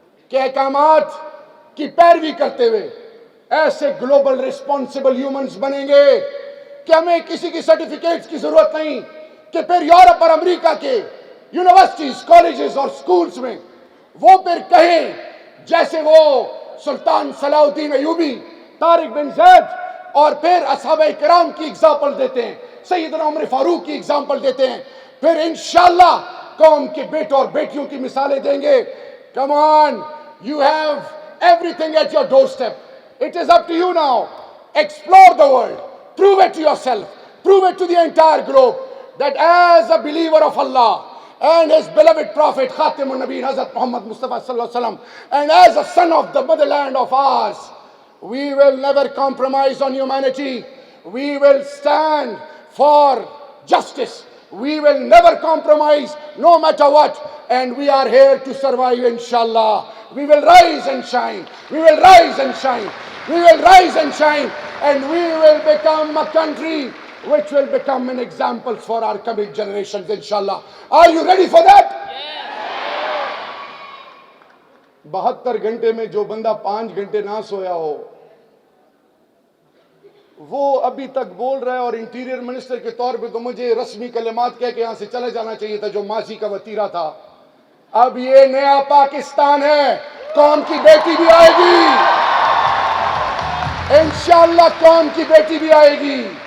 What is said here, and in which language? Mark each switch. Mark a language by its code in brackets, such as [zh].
[ur] کے احکامات کی پیروی کرتے ہوئے ایسے گلوبل ریسپانسبل ہیومنز بنیں گے کہ ہمیں کسی کی سرٹیفکیٹس کی ضرورت نہیں کہ پھر یورپ اور امریکہ کے یونیورسٹیز، کالجز اور سکولز میں وہ پھر کہیں جیسے وہ سلطان صلاح الدین ایوبی، طارق بن زید اور پھر اصحابہ کرام کی اگزامپل دیتے ہیں، سیدنا عمر فاروق کی اگزامپل دیتے ہیں، پھر انشاءاللہ قوم کے بیٹوں اور بیٹیوں کی مثالیں دیں گے. [en] Come on, you have everything at your doorstep. It is up to you now. Explore the world. Prove it to yourself. Prove it to the entire globe that as a believer of Allah and His beloved Prophet Khatimun Nabiyyin Hazrat Muhammad Mustafa Sallallahu Alaihi Wasallam, and as a son of the motherland of ours, we will never compromise on humanity. We will stand for justice. We will never compromise no matter what, and we are here to survive inshallah. We will rise and shine. We will rise and shine. We will rise and shine, and we will become a country which will become an example for our coming generations inshallah. Are you ready for that? [ur] 72 گھنٹے میں جو بندہ 5 گھنٹے نہ سویا ہو وہ ابھی تک بول رہا ہے، اور انٹیریئر منسٹر کے طور پہ تو مجھے رسمی کلمات کہہ کے یہاں سے چلے جانا چاہیے تھا جو ماضی کا وتیرہ تھا. اب یہ نیا پاکستان ہے، قوم کی بیٹی بھی آئے گی انشاءاللہ، قوم کی بیٹی بھی آئے گی.